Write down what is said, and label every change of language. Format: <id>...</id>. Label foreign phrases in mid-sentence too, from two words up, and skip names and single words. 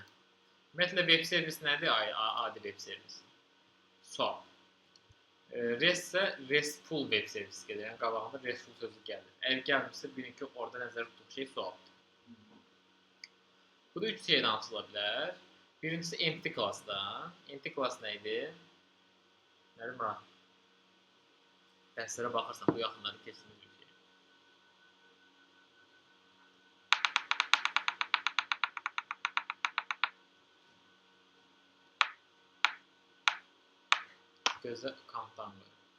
<az>Ümumiyyətlə</az> <en>web servis</en> <az>nədir? Adi</az> <en>web servis.</en> <az>Sual. REST isə</az> <en>RESTful web</en> <az>servisi gəlir. Yəni qabağında RESTful sözü gəlir. Əgər gəlmirsə bilin ki, orada nəzərdə tutduğu şey sualdır. Bu da 3 şeydən açıla bilər. Birincisi</az> <en>empty class-da. Empty class</en> <az>nə idi? Nədir bura? Dərslərə baxırsan, bu yaxınlarda keçdiyimiz bir şey. Gözə kantdan qoyur.</az>